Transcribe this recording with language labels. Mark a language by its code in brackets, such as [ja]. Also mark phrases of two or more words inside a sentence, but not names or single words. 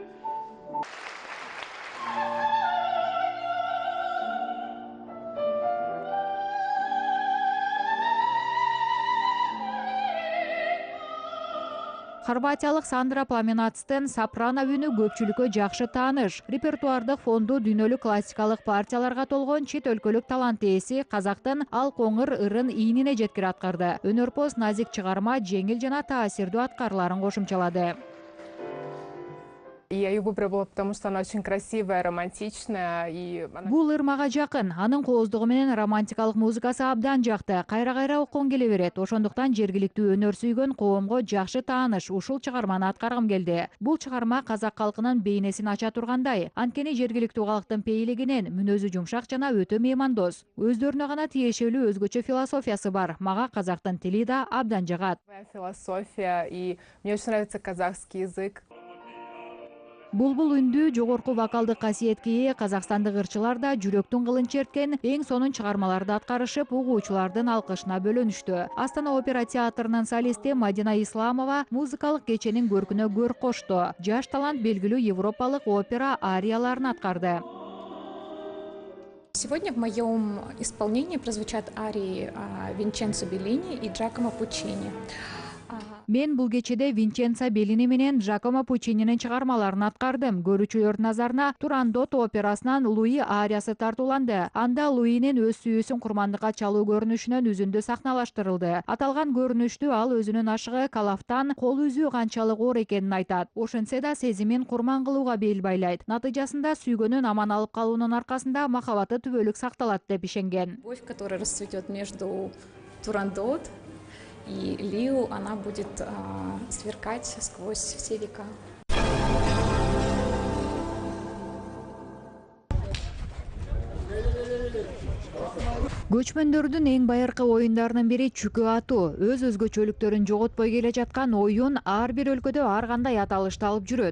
[ky] Хорватиялык Сандра Пламенацтын сопрано үнү көпчүлүккө жакшы тааныш. Репертуардык фонду дүйнөлүк классикалык партияларга толгон чет өлкөлүк талант ээси казактын ал коңур ырын ийнине жеткире аткарды. Өнөрпоз назик чыгарма жеңил жана таасирдүү аткарыларын кошумчалады. [ru] Я ее выбрала, потому что она очень красивая, романтичная. [ky] Бул ырмага жакын, анын кооздугу менен романтикалык музыкасы абдан жакты. Кайра-кайра оккон келе берет. Ошондуктан жергиликтүү өнөр сүйгөн коомго жакшы тааныш ушул чыгарманы аткаргым келди. Бул чыгарма казак калкынын бейнесин ача тургандай. Анткени жергиликтүү калктын пейлигинен мүнөзү жумшак жана өтө меймандос. Өздөрүнө гана тиешелүү өзгөчө философиясы бар. Мага казактын тили да абдан жагат. [ru] Философия, и мне очень нравится казахский язык. [ky] Булбул үндүү жогорку вокалдык касиетке ээ казакстандык ырчылар да жүрөктүн кылын черткен эң сонун чыгармаларды аткарышып, угуучулардын алкышына бөлөнүштү. Астана опера театрынын солисти Мадина Исламова музыкалык кеченин көркүнө көр кошту. Жаш талант белгилүү европалык опера арияларын аткарды. [ru] Сегодня в моем исполнении прозвучат арии Винченцо Беллини и Джакомо Пуччини. [ky] Мен бул кечеде Винченцо Беллини менен Джакомо Пуччининин чыгармаларын аткардым. Көрүүчүлөрдүн назарына Турандот операсынан Луи ариясы тартууланды. Анда Луинин өз сүйүүсүн курмандыкка чалуу көрүнүшүнөн үзүндү сахналаштырылды. Аталган көрүнүштү ал өзүнүн ашыгы Калафтан кол үзүү канчалык оор экенин айтат. Ошентсе да сезимин курман кылууга бел байлайт. Натыйжасында сүйгөнүн аман алып калуунун аркасында махабаты түбөлүк сакталат деп ишенген. [ru] Любовь, которая расцветет между Турандот и Лиу, она будет сверкать сквозь все века. [ky] Көчмөндөрдүн эң байыркы оюндарынын бири чүкө атуу. Өз өзгөчөлүктөрүн жоготпой келе жаткан оюн ар бир өлкөдө ар кандай аталышты алып жүрөт.